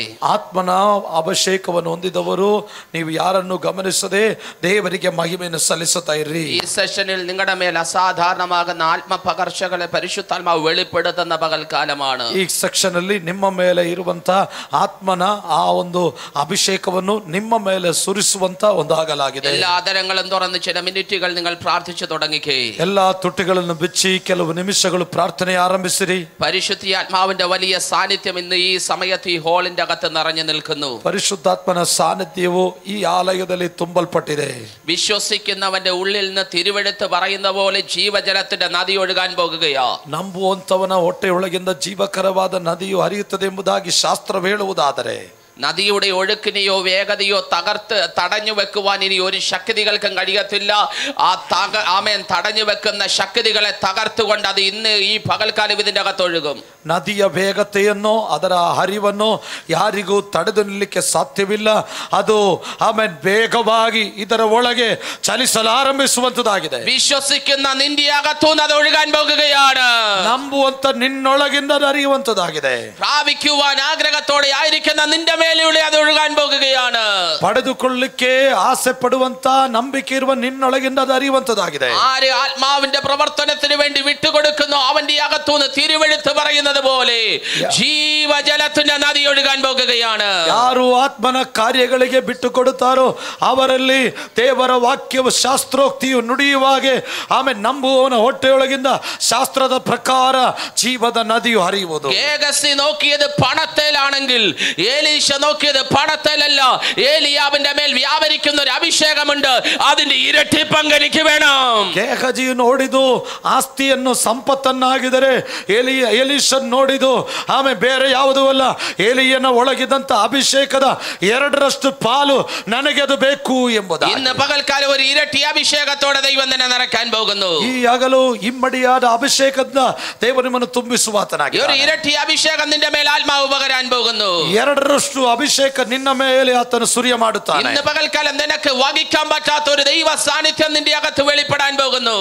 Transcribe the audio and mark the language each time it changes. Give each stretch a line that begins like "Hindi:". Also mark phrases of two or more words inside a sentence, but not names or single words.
Kannada: ಆತ್ಮನ ಅಭಿಷೇಕವನ್ನು ಹೊಂದಿದವರು ನೀವು ಯಾರನ್ನು ಗಮನಿಸದೆ ದೇವರಿಗೆ ಮಹಿಮೆಯನ್ನು ಸಲ್ಲಿಸುತ್ತಾ ಇರ್ರಿ.
Malayalam: ഈ സെഷനിൽ നിങ്ങളുടെ മേൽ അസാധാരണമാകുന്ന ആത്മപകർച്ചകളെ പരിശുദ്ധാത്മാവ് വെളിപ്പെടുത്തുന്ന പകൽക്കാലമാണ്.
Kannada: ಈ ಸೆಕ್ಷನ್ ಅಲ್ಲಿ ನಿಮ್ಮ ಮೇಲೆ ಇರುವಂತ ಆತ್ಮನ ಆ ಒಂದು ಅಭಿಷೇಕವನ್ನು ನಿಮ್ಮ ಮೇಲೆ ಸುರಿಸುವಂತ ಒಂದಾಗಲಾಗಿದೆ.
Malayalam: എല്ലാ ആദരങ്ങളും തുറന്ന് ചില മിനിറ്റുകൾ നിങ്ങൾ പ്രാർത്ഥിച്ചു തുടങ്ങിക്കേ.
Kannada: ಎಲ್ಲಾ ತುಟಿಗಳನ್ನು ಬಿಚ್ಚಿ ಕೆಲವು ನಿಮಿಷಗಳು ಪ್ರಾರ್ಥನೆ ಆರಂಭಿಸಿರಿ.
Malayalam: പരിശുദ്ധാത്മാവിന്റെ വലിയ സാന്നിധ്യം ഇന്ന് ഈ സമയത്ത് ഈ ഹോളിന്റെ അകത്ത് നിറഞ്ഞു നിൽക്കുന്നു.
Kannada: ಪರಿಶುದ್ಧಾತ್ಮನ ಸಾನ್ನಿಧ್ಯವು ಈ ಆಲಯದಲ್ಲಿ ತುಂಬಲ್ಪಟ್ಟಿದೆ.
Malayalam: വിശ്വസിക്കുന്നവന്റെ ഉള്ളിൽ നിന്ന് തിരുവെഴുത്ത് പറയുന്ന പോലെ ജീവജലത്തിന്റെ നദി ഒഴുകാൻ പോകുകയാ.
Kannada: ನಂಬುವಂತವನ ಹೊಟ್ಟೆಯೊಳಗಿಂದ ಜೀವಕರವಾದ ನದಿಯು ಹರಿಯುತ್ತದೆ ಎಂಬುದಾಗಿ ಶಾಸ್ತ್ರ ಹೇಳುವುದಾದರೆ
Malayalam: നദിയുടെ ഒഴുക്കിനെയോ വേഗതയോ തടഞ്ഞു വെക്കുവാൻ ഇനി ഒരു ശക്തികൾക്കും കഴിയത്തില്ല. ആമേൻ, തടഞ്ഞു വെക്കുന്ന ശക്തികളെ തകർത്തുകൊണ്ട് അത് ഇന്ന് ഈ പകൽക്കാലം ഇതിന്റെ അകത്ത് ഒഴുകും.
Kannada: ನದಿಯ ವೇಗತೆಯನ್ನು ಅದರ ಹರಿವನ್ನು ಯಾರಿಗೂ ತಡೆದು ನಿಲ್ಲಕ್ಕೆ ಸಾಧ್ಯವಿಲ್ಲ. ಅದು ಆಮೇಲೆ ವೇಗವಾಗಿ ಇದರ ಒಳಗೆ ಚಲಿಸಲಾರಂಭಿಸುವಂತದಾಗಿದೆ.
Malayalam: വിശ്വസിക്കുന്ന നിന്റെ അകത്തുനിന്ന് അത് ഒഴുകാൻ പോകുകയാണ്.
Kannada: ನಂಬುವಂತ ನಿನ್ನೊಳಗಿಂದ ಹರಿಯುವಂತದಾಗಿದೆ.
Malayalam: പ്രാപിക്കുവാൻ ആഗ്രഹത്തോടെ ആയിരിക്കുന്ന നിന്റെ മേലൂടെ അത് ഒഴുകാൻ പോകുകയാണ്.
Kannada: ಪಡೆದುಕೊಳ್ಳಿಕ್ಕೆ ಆಸೆ ಪಡುವಂತ ನಂಬಿಕೆ ಇರುವ ನಿನ್ನೊಳಗಿಂದ ಅದು ಹರಿಯುವಂತದಾಗಿದೆ.
Malayalam: ആര് ആത്മാവിന്റെ പ്രവർത്തനത്തിന് വേണ്ടി വിട്ടുകൊടുക്കുന്നു അവന്റെ അകത്തുനിന്ന് തിരുവെഴുത്ത് പറയുന്നത് പോലെ ജീവജലത്തിന്റെ നദി ഒഴുകാൻ പോകുകയാണ്.
Kannada: ಯಾರು ಆತ್ಮನ ಕಾರ್ಯಗಳಿಗೆ ಬಿಟ್ಟು ಕೊಡುತ್ತಾರೋ ಅವರಲ್ಲಿ ದೇವರ ವಾಕ್ಯವು ಶಾಸ್ತ್ರೋಕ್ತಿಯು ನುಡಿಯುವಾಗೆ ಆಮೇಲೆ ನಂಬುವವನ ಹೊಟ್ಟೆಯೊಳಗಿಂದ ಶಾಸ್ತ್ರದ ಪ್ರಕಾರ ಜೀವದ ನದಿಯು ಹರಿಯುವುದು.
Malayalam: ഗേഹസി നോക്കിയത് പണത്തേലാണെങ്കിൽ ഏലീശ നോക്കിയത് പണത്തേലല്ല. ഏലിയാവിന്റെ മേൽ വ്യാപരിക്കുന്ന ഒരു അഭിഷേകമുണ്ട്, അതിന്റെ ഇരട്ടി പങ്കെനിക്ക് വേണം.
Kannada: ಗೇಹಜಿಯು ನೋಡಿದು ಆಸ್ತಿಯನ್ನು ಸಂಪತ್ತನ್ನಾಗಿದರೆ ಎಲೀಷನ್ ನೋಡಿದು ಆಮೇಲೆ ಬೇರೆ ಯಾವುದೂ ಅಲ್ಲ, ಏಲಿಯನ ಒಳಗಿದಂತ ಅಭಿಷೇಕದ 2ರಷ್ಟು ಪಾಲು ನನಗೆ ಅದು ಬೇಕು ಎಂಬುದಾಗಿ.
Malayalam: ഇന്ന് പകൽക്കാലം ഒരു ഇരട്ടി അഭിഷേകത്തോടെ ദൈവം തന്നെ നിറയ്ക്കാൻ പോകുന്നു.
Kannada: ಈ ಹಗಲು ಇಮ್ಮಡಿಯಾದ ಅಭಿಷೇಕದಿಂದ ದೇವರು ನಿಮ್ಮನ್ನು ತುಂಬಿಸುವಾತನಾಗಿ
Malayalam: ഒരു ഇരട്ടി അഭിഷേകം നിന്റെ മേൽ ആത്മാവ് പകരാൻ പോകുന്നു.
Kannada: 2ರಷ್ಟು ಅಭಿಷೇಕ ನಿನ್ನ ಮೇಲೆ ಆತನು ಸುರಿಯ ಮಾಡುತ್ತಾನೆ.
Malayalam: ഇന്ന് പകൽക്കാലം നിനക്ക് വഹിക്കാൻ പറ്റാത്ത ഒരു ദൈവ സാന്നിധ്യം നിന്റെ അകത്ത് വെളിപ്പെടാൻ പോകുന്നു.